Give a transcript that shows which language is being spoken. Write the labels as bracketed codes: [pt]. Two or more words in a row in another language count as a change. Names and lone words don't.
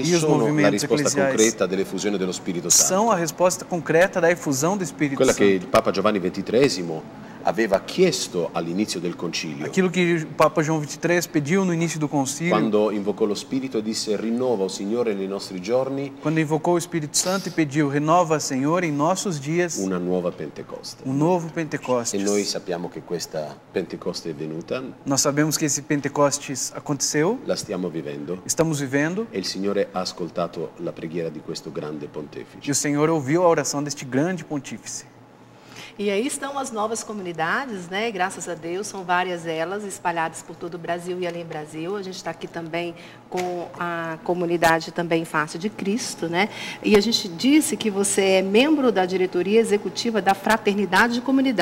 [pt] E os [it] sono la [pt] movimentos [it] risposta [pt] eclesiais [it] concreta dell'effusione dello Spirito Santo. [pt] são a resposta concreta da efusão do Espírito [it] Quella che [pt] Santo. [it] il Papa Giovanni XXIII aveva chiesto all'inizio del concilio, [pt] Aquilo que o Papa João XXIII pediu no início do concílio, [it] quando invocò lo Spirito e disse: rinnova, o Signore, nei nostri giorni [pt] quando invocou o Espírito Santo e pediu, renova, Senhor, em nossos dias, [it] una nuova Pentecoste. [pt] novo [it] E [pt] Pentecostes. [it] noi sappiamo che questa Pentecoste è venuta, [pt] Nós sabemos que esse Pentecostes aconteceu, [it] la stiamo vivendo, [pt] estamos vivendo, [it] e il Signore ha ascoltato la preghiera di questo grande [pt] e [it] pontefice. [pt] o Senhor ouviu a oração deste grande pontífice. E aí estão as novas comunidades, né? Graças a Deus, são várias elas, espalhadas por todo o Brasil e além do Brasil. A gente está aqui também com a comunidade também Face de Cristo, né? E a gente disse que você é membro da diretoria executiva da Fraternidade de Comunidades.